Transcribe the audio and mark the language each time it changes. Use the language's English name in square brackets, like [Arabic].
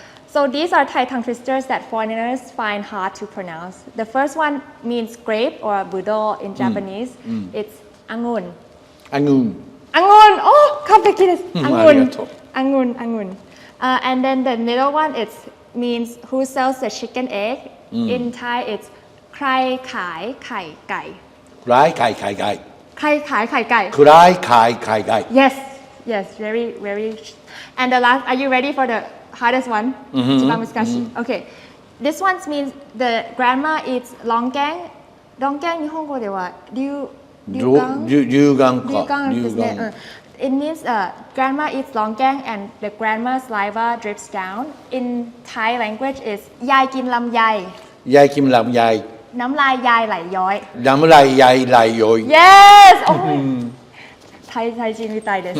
[English] So these are Thai tongue twisters that foreigners find hard to pronounce. The first one means grape or budo in Japanese. It's angun. Angun. Angun. Oh, complicated. Angun. Arigato. Angun. And then the middle one means who sells the chicken egg. In Thai, it's [Thai] ใครขายไข่ไก่ ร้ายขายไข่ไก่ ใครขายไข่ไก่ ร้ายขายไข่ไก่ [English] Yes, very. And the last, are you ready for the hardest one? Chibamuskashi. Okay, this one means the grandma eats longang. [Japanese] Longang 日本語では龍眼 ですね。 [English] It means grandma eats longang and the grandma's saliva drips down. In Thai language, is [Thai] ยายกินลำไย ยายกินลำไย น้ำลายยายไหลย้อย น้ำลายยายไหลย้อย [English] Yes! Oh my. [Japanese] Thai จีนวิตัยです